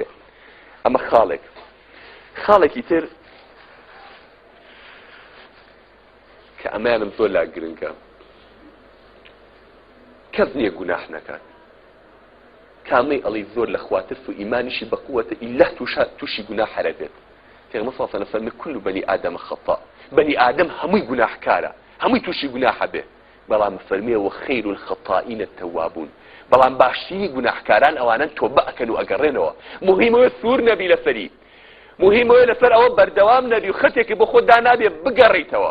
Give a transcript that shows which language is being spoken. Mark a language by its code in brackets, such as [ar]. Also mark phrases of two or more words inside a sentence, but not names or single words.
[ckb] ئەمە خاڵێکی تر کە ئەمانم زۆر لا گرنگە کەس نییە گوناح نەکات کامەی ئەڵی زۆر لە خوا ترس و ئیمانیشی بەقووەتە ئیلا تووشی گوناح هەرە بێت. پێغەمبەر [ar] صلی الله علیه و سلم [ckb] فەرمێ [ar] كل بني آدم خطاء [ckb] بني آدم هەمووی گوناحکارە هەمووی تووشی گوناحە بێ بەڵام فەرمێ [ar] وخير الخطائین التوابون [ckb] بەڵام باشترینی گوناحکاران ئەوانن تۆبە ئەکەن و ئەگەڕێنەوە. مهمەوە سوور نەبی لەسەری مهمەوە لەسەر ئەوە بەردەوام نەبی و خەتێکی بۆ خۆت دانابێ بگەڕیتەوە.